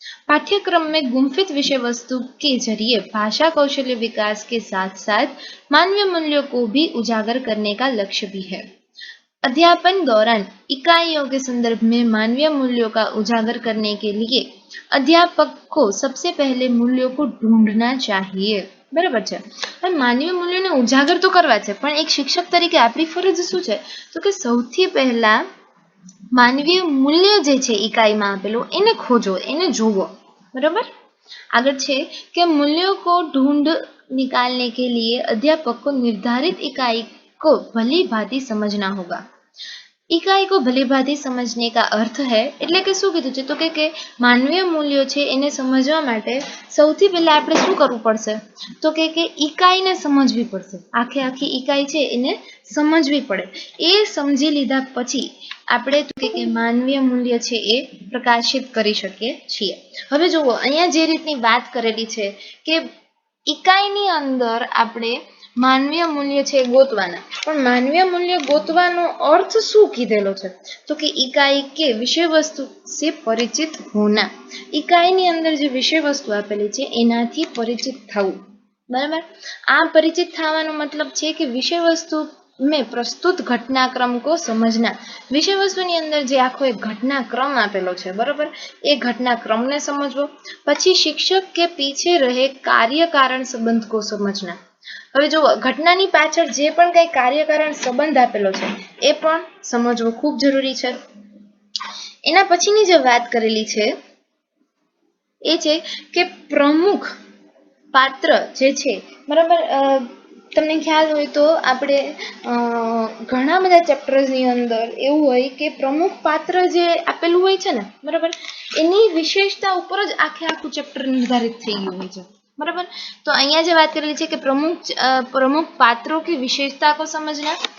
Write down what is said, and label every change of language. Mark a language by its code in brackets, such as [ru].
[hi] पाठ्यक्रम में गुम्फित विषय वस्तु के जरिए भाषा कौशल्य विकास के साथ साथ मानवीय मूल्यों को भी उजागर करने का लक्ष्य भी है. अध्यापन दौरान इकाइयों के संदर्भ में मानवीय मूल्यों का उजागर करने के लिए अध्यापक को सबसे पहले मूल्यों को ढूंढना चाहिए. [gu] बराबर છે. હવે માનવીય મૂલ્યોને ઉજાગર તો કરવા છે, પણ એક શિક્ષક તરીકે આપણી ફરજ શું છે, તો કે સૌથી પહેલા માનવીય મૂલ્ય જે છે ઇકાઈમાં આપેલું એને ખોજો, એને જોવો બરાબર. આગળ છે કે [hi] मूल्यों को ढूंढ निकालने के लिए अध्यापक को निर्धारित इकाई को भली भांति समझना होगा. इकाई को भली भांति समझने का अर्थ है [gu] એટલે કે શું કીધું છે, તો કે માનવીય મૂલ્યો છે એને સમજવા માટે સૌથી પહેલા આપણે શું કરવું પડશે, તો કે ઇકાઈને સમજવી પડશે. આખી ઇકાઈ છે એને સમજવી પડે. એ સમજી લીધા પછી આપણે તો કે માનવીય મૂલ્ય છે એ પ્રકાશિત કરી શકીએ છીએ. હવે જુઓ અહીંયા જે રીતની વાત કરેલી છે કે ઇકાઈની અંદર આપણે मानवीय मूल्य છે ગોતવાના, પણ માનવીય મૂલ્ય ગોતવાનો અર્થ શું કીધેલો છે, તો કે [hi] इकाई के विषय वस्तु से परिचित होना. [gu] इकाईની અંદર જે વિષય વસ્તુ આપેલી છે એનાથી પરિચિત થવું. [hi] बराबर। [gu] आ परिचित થવાનો મતલબ છે કે [hi] વિષય વસ્તુ में प्रस्तुत घटनाक्रम को समझना। [gu] विषय वस्तुની અંદર જે આખો એક ઘટનાક્રમ આપેલો છે બરાબર, એ ઘટનાક્રમને સમજવો। પછી શિક્ષક [hi] के पीछे रहे कार्य कारण संबंध को समझना। [gu] હવે જો ઘટનાની પાછળ જે પણ કઈ કાર્યકારણ સંબંધ આપેલો છે એ પણ સમજવો ખૂબ જરૂરી છે। એના પછીની જે વાત કરેલી છે એ છે કે પ્રમુખ પાત્ર જે છે બરાબર, તમને ખ્યાલ હોય તો આપણે ઘણા બધા ચેપ્ટર્સની અંદર એવું હોય કે પ્રમુખ પાત્ર જે આપેલું હોય છે ને બરાબર, એની વિશેષતા ઉપર જ આખું ચેપ્ટર નિર્ધારિત થઈ ગયું હોય છે बराबर। [hi] तो अहिया जो बात करेली है कि प्रमुख पात्रों की विशेषता को समझना।